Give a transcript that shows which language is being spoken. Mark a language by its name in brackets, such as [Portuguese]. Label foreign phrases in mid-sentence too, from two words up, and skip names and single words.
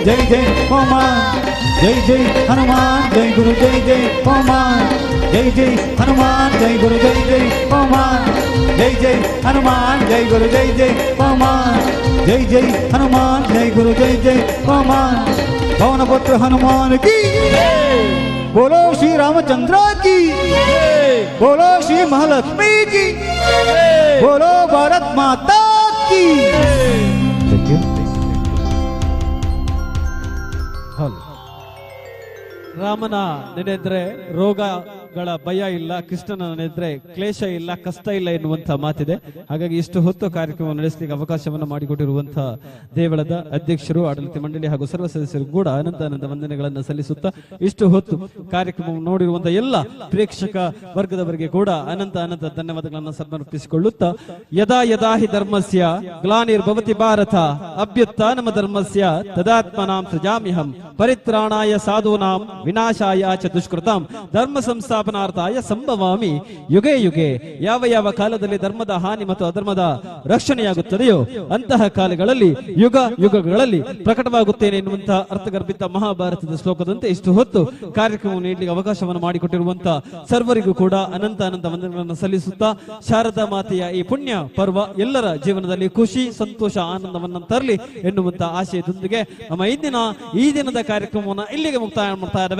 [Hindi] जय जय हनुमान जय जय हनुमान जय गुरु जय जय हनुमान जय जय हनुमान जय गुरु जय जय हनुमान जय जय हनुमान जय गुरु जय जय हनुमान जय जय हनुमान जय गुरु जय जय हनुमान पवन पुत्र हनुमान की बोलो श्री रामचंद्र की बोलो श्री महालक्ष्मी की बोलो भारत माता की [Kannada] ರಾಮನ ನೆನೆದ್ರೆ ರೋಗಗಳ ಭಯ ಇಲ್ಲ, ಕೃಷ್ಣನ ನೆನೆದ್ರೆ ಕ್ಲೇಶ ಇಲ್ಲ, ಕಷ್ಟ ಇಲ್ಲ ಎನ್ನುವಂತ ಮಾತಿದೆ. ಹಾಗಾಗಿ ಇಷ್ಟು ಹೊತ್ತು ಕಾರ್ಯಕ್ರಮ ನಡೆಸಲಿಕ್ಕೆ ಅವಕಾಶವನ್ನು ಮಾಡಿಕೊಟ್ಟಿರುವಂತಹ ದೇವಳದ ಅಧ್ಯಕ್ಷರು, ಆಡಳಿತ ಮಂಡಳಿ ಹಾಗೂ ಸರ್ವ ಸದಸ್ಯರು ಕೂಡ ಅನಂತ ವಂದನೆಗಳನ್ನು ಸಲ್ಲಿಸುತ್ತಾ ಇಷ್ಟು ಹೊತ್ತು ಕಾರ್ಯಕ್ರಮ ನೋಡಿರುವಂತಹ ಎಲ್ಲ ಪ್ರೇಕ್ಷಕ ವರ್ಗದವರಿಗೆ ಕೂಡ ಅನಂತ ಧನ್ಯವಾದಗಳನ್ನು ಸಮರ್ಪಿಸಿಕೊಳ್ಳುತ್ತಾ [Sanskrit] यदा यदा हि धर्मस्य ग्लानिर्भवति भारत अभ्युत्थानम धर्मस्य तदात्मनां सृजाम्यहं परित्राणाय साधूनां विनाशाय च दुष्कृतां धर्म संस्थापनार्थाय संभवामि युगे युगे. [Kannada] ಯಾವ ಯಾವ ಕಾಲದಲ್ಲಿ ಧರ್ಮದ ಹಾನಿ ಮತ್ತು ಅಧರ್ಮದ ರಕ್ಷಣೆಯಾಗುತ್ತದೆಯೋ ಅಂತಹ ಕಾಲಗಳಲ್ಲಿ ಯುಗ ಯುಗಗಳಲ್ಲಿ ಪ್ರಕಟವಾಗುತ್ತೇನೆ ಎನ್ನುವಂತಹ ಅರ್ಥಗರ್ಭಿತ ಮಹಾಭಾರತದ ಶ್ಲೋಕದಂತೆ ಇಷ್ಟು ಹೊತ್ತು ಕಾರ್ಯಕ್ರಮ ನೀಡಲಿಕ್ಕೆ ಅವಕಾಶವನ್ನು ಮಾಡಿಕೊಟ್ಟಿರುವಂತಹ ಸರ್ವರಿಗೂ ಕೂಡ ಅನಂತ ವಂದನೆಗಳನ್ನು ಸಲ್ಲಿಸುತ್ತಾ ಶಾರದಾ ಮಾತೆಯ ಈ ಪುಣ್ಯ ಪರ್ವ ಎಲ್ಲರ ಜೀವನದಲ್ಲಿ ಖುಷಿ, ಸಂತೋಷ, ಆನಂದವನ್ನು ತರಲಿ ಎನ್ನುವಂತಹ ಆಶಯದೊಂದಿಗೆ ನಮ್ಮ ಈ ದಿನದ ಕಾರ್ಯಕ್ರಮವನ್ನು ಇಲ್ಲಿಗೆ ಮುಕ್ತಾಯ ಮಾಡ್ತಾ ಇದ್ದೇವೆ.